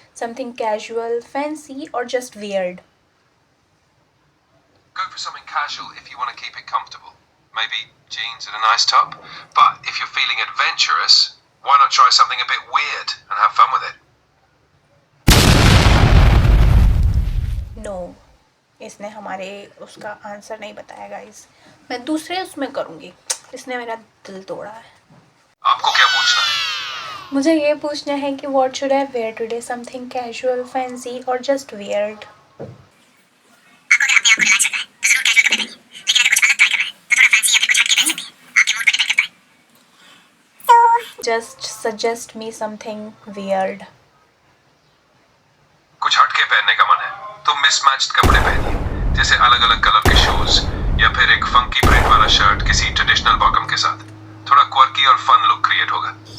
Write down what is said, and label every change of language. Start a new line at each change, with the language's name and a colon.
English: Something casual, fancy, or just weird? Go for something casual if you want to keep it comfortable. Maybe jeans and a nice top. But if you're feeling adventurous, why not try something a bit weird and have fun with it?
Hindi: No, इसने हमारे उसका answer नहीं बताया guys. मैं दूसरे उसमें करूँगी. इसने मेरा दिल तोड़ा है. आपको क्या पूछना है? मुझे ये पूछना है कि
English: what should I wear today? Something casual, fancy, or just weird? Just suggest me something weird.
Hindi: कुछ हटके पहनने का मन है तो मिसमैच्ड कपड़े पहनिए, जैसे अलग अलग कलर के शूज या फिर एक फंकी प्रिंट वाला शर्ट किसी ट्रेडिशनल बॉटम के साथ. थोड़ा क्वर्की और फन लुक क्रिएट होगा.